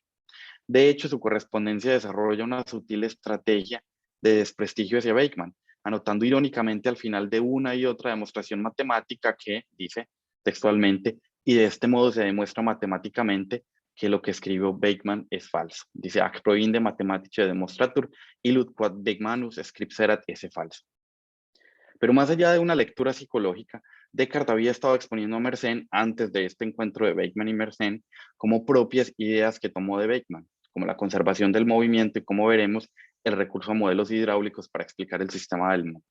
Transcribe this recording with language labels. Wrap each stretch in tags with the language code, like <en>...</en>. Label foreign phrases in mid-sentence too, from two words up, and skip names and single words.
<es>De hecho, su correspondencia desarrolla una sutil estrategia de desprestigio hacia Bateman, anotando irónicamente al final de una y otra demostración matemática que, dice textualmente, y de este modo se demuestra matemáticamente que lo que escribió Bateman es falso. Dice,</es> <la>ac proinde mathematice demonstratur, illud quod Batemanus scripserat esse falso.</la> <es>Pero más allá de una lectura psicológica, Descartes había estado exponiendo a Mersenne antes de este encuentro de Bateman y Mersenne como propias ideas que tomó de Bateman, como la conservación del movimiento y, como veremos, el recurso a modelos hidráulicos para explicar el sistema del mundo.</es>